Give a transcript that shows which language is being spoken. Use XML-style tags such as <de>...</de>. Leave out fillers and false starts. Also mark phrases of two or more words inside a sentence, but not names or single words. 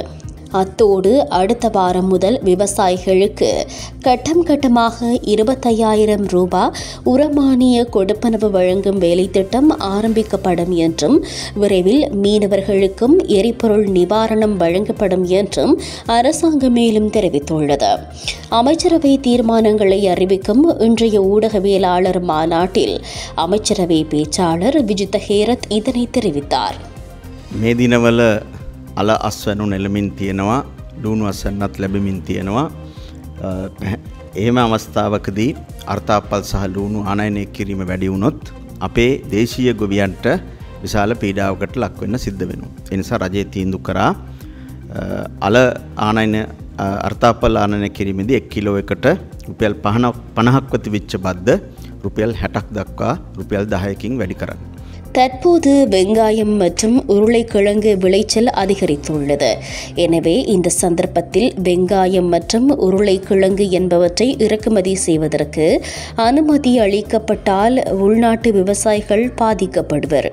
<ta>அத்தோடு அடுத்த வாரம் முதல் விவசாயிகளுக்கு கட்டம் கட்டமாக 25,000 ரூபாய் உரமானிய கொடுப்பனவு வழங்கும் வேலைத்திட்டம் ஆரம்பிக்கப்படும் என்றும் விரைவில் மீனவர்களுக்கும் எரிபொருள் நிவாரணம் வழங்கப்படும் என்றும் அரசாங்கம் மேலும் தெரிவித்துள்ளது. அமைச்சரவை தீர்மானங்களை அறிவிக்கும் இன்றைய ஊடகவியலாளர் மாநாட்டில் அமைச்சரவை பேச்சாளர் විජිත හේරත් இதனை தெரிவித்தார்.</ta> <si>மேதினவல අල අස්වැනු නෙලමින් තියෙනවා, ලුණු අස්වැන්නත් ලැබෙමින් තියෙනවා. එහෙම අවස්ථාවකදී අර්ථාපල් සහ ලුණු ආනයනය කිරීම වැඩි වුණොත් අපේ දේශීය ගොවියන්ට විශාල පීඩාවකට ලක් වෙන්න සිද්ධ වෙනවා. ඒ නිසා රජය තීන්දුව කරා අල ආනයන අර්ථාපල් ආනයනය කිරීමේදී 1 කිලෝ එකට රුපියල් 50ක් වති වෙච්ච බද්ද රුපියල් 60ක් දක්වා රුපියල් 10කින් වැඩි කරන්න.</si> <ta>தற்போது வெங்காயம் மற்றும் உருளைக்கிழங்கு விளைச்சல் அதிகரித்துள்ளது. எனவே இந்த சந்தர்ப்பத்தில் வெங்காயம் மற்றும் உருளைக்கிழங்கு என்பவற்றை இறக்குமதி செய்வதற்கு அனுமதி அளிக்கப்பட்டால் உள்நாட்டு விவசாயிகள் பாதிக்கப்படுவர்.</ta>